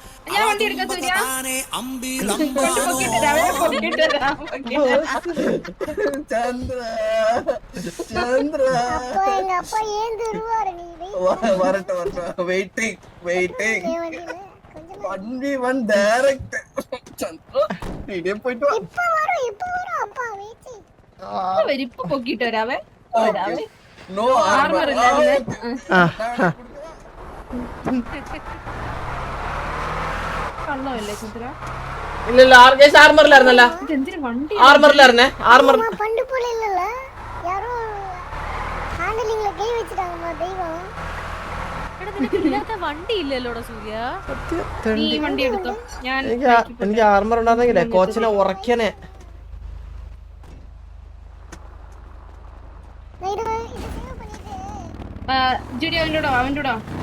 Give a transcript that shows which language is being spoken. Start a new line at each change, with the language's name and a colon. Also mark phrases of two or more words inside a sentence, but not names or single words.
Malayalam: ഞാൻ വണ്ടി എടുക്കാൻ സൂര്യ പൊക്കിട്ട് തരാം. ചന്ദ്ര ചന്ദ്ര
Tamil: அப்பா எங்க அப்பா ஏன் தருவாரு நீ வரட்டும் வரட்டும்
English: waiting waiting
Tamil: வண்டியில கொஞ்சம்
Malayalam: 1v1 டைரக்ட் ചന്ദ്ര നീ പോയിട്ട് വാ
Tamil: இப்ப வரும் அப்பா வெயிட்
Malayalam: വരും, ഇപ്പൊ പൊക്കിട്ട് വരാവേ. വരാവേ. നോ ആർമർ ഇല്ലായിരുന്നേ. കള്ളമല്ലേ ചന്ദ്ര? ഇല്ലല്ല ആർമറിലായിരുന്നല്ല, ഇതെന്തിനു വണ്ടി ആർമറിലായിരുന്നേ. ആർമർ
Tamil: பண்டு போல இல்லல யாரோ ஹேண்டிலிங்ல கை வச்சிட்டாங்கம்மா தெய்வம்
Malayalam: എടാ നിനക്ക് ഇല്ലാത്ത വണ്ടി ഇല്ലല്ലോടാ സൂര്യ. നീ ഈ വണ്ടി എടുത്തോ, ഞാൻ എനിക്ക് ആർമർ ഉണ്ടായിരുന്നെങ്കിലേ കോച്ചിനെ ഉറക്കനെ.
Tamil: நான் இது சேவ் பண்ணிட்டு
Malayalam: ജൂരി അവൻ്റെ കൂടെ